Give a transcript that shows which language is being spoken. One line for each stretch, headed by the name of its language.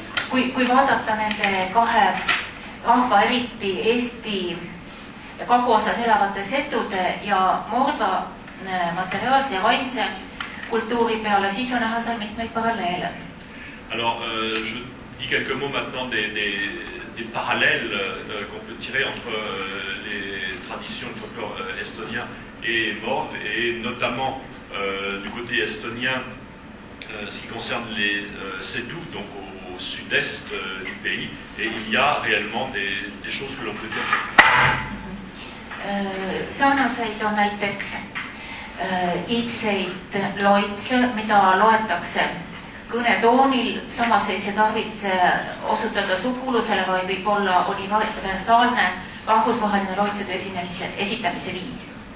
Estonian: Kui vaadata nende kahe rahva, eriti Eesti kaguosas elavate setude ja Mordva materiaalse ja vaimse kultuuri peale, siis on näha seal mitmeid paralleele.
French: Alors, je dis quelques mots maintenant des parallèles qu'on peut tirer entre les traditions de folklore estonien et mordve, et notamment du côté estonien, ce qui concerne les setus, donc au sud-est du pays, et il y a réellement des choses que l'on peut dire.
Estonian: Sarnaseid on näiteks iidseid loitse, mida loetakse kõnetoonil, samas ei see tarvitse osutada sugulusele, vaid võib olla universaalne rahvusvaheline loitsude esitamise viis.